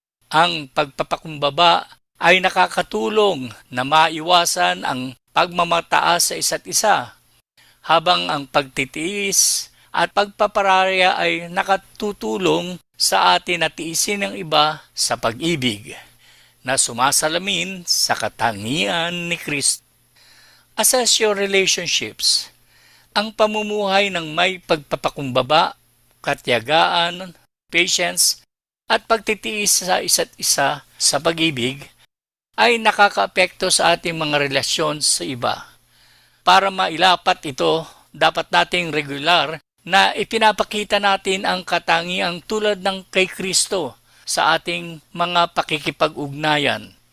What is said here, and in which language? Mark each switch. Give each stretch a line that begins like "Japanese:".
Filipino: Ang pagpapakumbaba ay nakakatulong na maiwasan ang pagmamataas sa isa't isa, habang ang pagtitiis at pagpaparaya ay nakatutulong sa atin na tiisin ang iba sa pag-ibig na sumasalamin sa katangian ni Kristo.
English: Assess your relationships.
Filipino: Ang pamumuhay ng may pagpapakumbaba, katiyagaan, patience, at pagtitiis sa isa't isa sa pag-ibig ay nakakaapekto sa ating mga relasyon sa iba. para mailapat ito, dapat nating regular na ipinapakita natin ang katangiang tulad ng kay Kristo sa ating mga pakikipag-ugnayan.